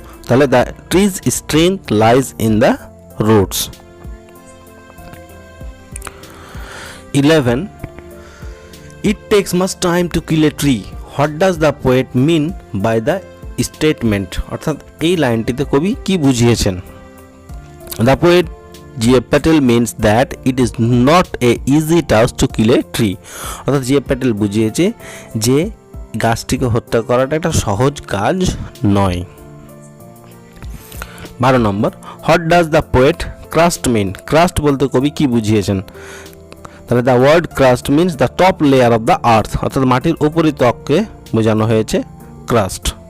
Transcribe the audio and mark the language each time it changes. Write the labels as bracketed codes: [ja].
[en] তাহলে the tree's strength lies in the roots. 11, it takes much time to kill a tree, what does the poet mean by the statement? [bn] অর্থাৎ এই লাইনটিতে কবি কি বুঝিয়েছেন? [en] The poet G.F. Patel means that it is not a easy task to kill a tree. [bn] অর্থাৎ G.F. Patel বুঝিয়েছে যে গাছটিকে হত্যা করাটা একটা সহজ কাজ নয়। [en] 12 নম্বর, what does the poet crust mean? [bn] Crust বলতে কবি কি বুঝিয়েছেন? [en] তাহলে the word crust means the top layer of the earth. [bn] অর্থাৎ মাটির উপরিতককে বোঝানো হয়েছে ক্রাস্ট।